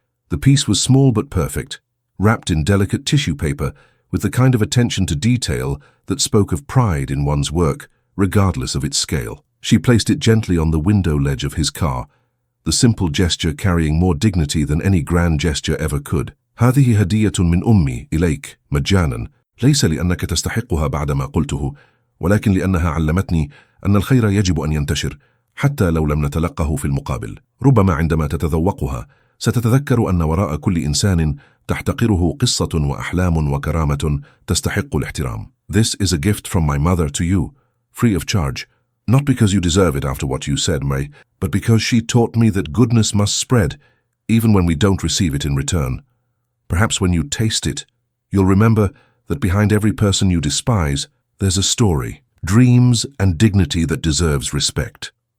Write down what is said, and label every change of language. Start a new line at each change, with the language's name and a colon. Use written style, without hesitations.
English: The piece was small but perfect, wrapped in delicate tissue paper with the kind of attention to detail that spoke of pride in one's work, regardless of its scale. She placed it gently on the window ledge of his car, the simple gesture carrying more dignity than any grand gesture ever could.
Arabic: هذه هدية من أمي إليك مجانا، ليس لأنك تستحقها بعدما قلته، ولكن لأنها علمتني أن الخير يجب أن ينتشر حتى لو لم نتلقه في المقابل. ربما عندما تتذوقها ستتذكر أن وراء كل إنسان تحتقره قصة وأحلام وكرامة تستحق الاحترام.
English: This is a gift from my mother to you, free of charge. Not because you deserve it after what you said, May, but because she taught me that goodness must spread, even when we don't receive it in return. Perhaps when you taste it, you'll remember that behind every person you despise, there's a story, dreams and dignity that deserves respect.